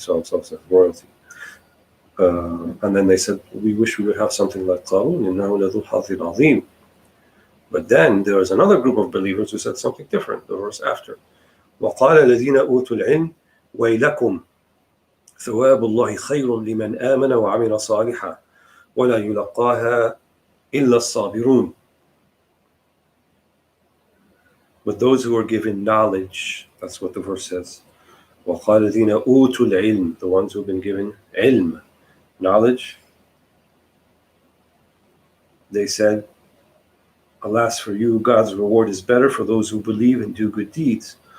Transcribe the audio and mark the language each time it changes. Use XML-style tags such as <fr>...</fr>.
<en>He saw himself as royalty. And then they said, we wish we would have something like Qarun,</en> <ar>إِنَّهُ لَذُو حَظٍّ عَظِيمٍ.</ar> <en>But then there was another group of believers who said something different, the verse after.</en> <ar>وَقَالَ الَّذِينَ أُوتُوا الْعِلْمَ وَيْلَكُمْ ثواب الله خير لمن آمن وعمل صالحا ولا يلقاها إلا الصابرون.</ar> <en>But those who are given knowledge, that's what the verse says.</en> <ar>وَقَالَ الَّذِينَ أُوتُوا الْعِلْمَ,</ar> <en>the ones who have been given ilm, knowledge, they said, alas for you, God's reward is better for those who believe and do good deeds.</en>